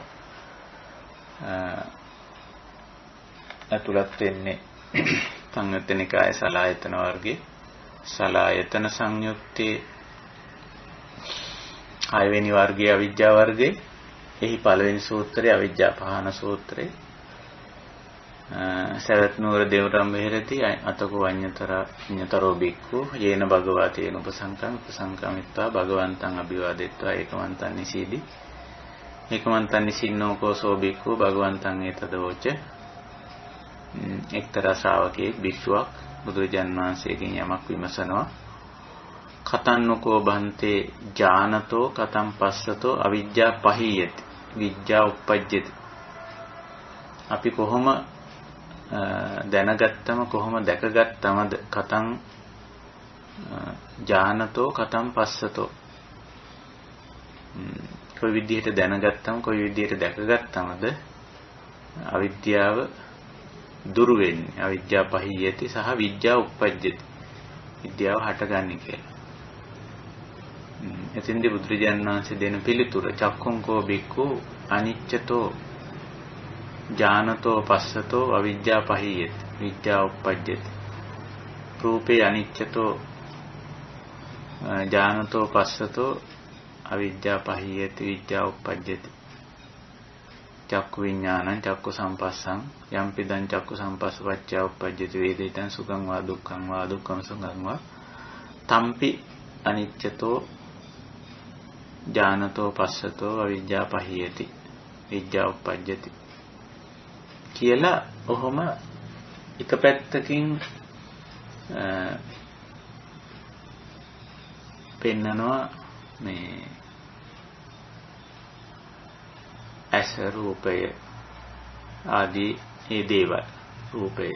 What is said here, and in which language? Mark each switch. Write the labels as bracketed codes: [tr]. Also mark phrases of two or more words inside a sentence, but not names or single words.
[si] ඇතුළත් වෙන්නේ සංයුත්ත නිකායේ සලායතන වර්ගයේ සලායතන සංයුත්තේ 6 වෙනි වර්ගයේ අවිජ්ජා වර්ගයේ එහි පළවෙනි සූත්‍රය අවිජ්ජා පහන සූත්‍රය. සවැත් නුවර දේවරම් වෙහෙරති [pi] අතකෝ අඤ්ඤතරෝ බික්ඛු යේන භගවා තේන උපසංකමිත්වා භගවන්තං අභිවාදෙත්වා ඒකමන්තං නිසීදි ඒකමන්තං නිසින්නෝ කෝසෝ බික්ඛු භගවන්තං ඒතදෝච. [si] එක්තරා ශ්‍රාවකයෙක් භික්ෂුවක් බුදුරජාන් වහන්සේගෙන් යමක් විමසනවා. [pi] කතන්නකෝ බන්තේ ඥානතෝ කතම් පස්සතෝ අවිජ්ජා පහීයති විජ්ජා උප්පජ්ජති. [si] අපි කොහොම දැනගත්තම කොහොම දැකගත්තමද [pi] කතං ඥානතෝ කතම් පස්සතෝ. [si] කොයි විදිහට දැනගත්තම කොයි විදිහට දැකගත්තමද අවිද්‍යාව දුරු වෙන්නේ, [pi] අවිජ්ජා පහීයති [si] සහ [pi] විජ්ජා උප්පජ්ජති, [si] විද්‍යාව හටගන්නේ කියලා. එතෙන්දී බුදුරජාණන් වහන්සේ දෙන පිළිතුර [pi] චක්ඛුංකෝ බික්ඛු අනිච්චතෝ ඥානතෝ පස්සතෝ අවිජ්ජා පහීයති විජ්ජා උප්පජ්ජති. රූපේ අනිච්චතෝ ඥානතෝ පස්සතෝ අවිජ්ජා පහීයති විජ්ජා උප්පජ්ජති. චක්කු විඥානං චක්කු සම්පස්සං යම්පිදං චක්කු සම්පස්සපච්චය උප්පජ්ජති වේදිතං සුඛං වා දුක්ඛං සුඛං වා තම්පි අනිච්චතෝ ඥානතෝ පස්සතෝ අවිජ්ජා පහීයති විජ්ජා උප්පජ්ජති [si] කියලා ඔහොම එක පැත්තකින් පෙන්නනවා මේ ඇස රූපය ආදී ඒ දේවල් රූපය.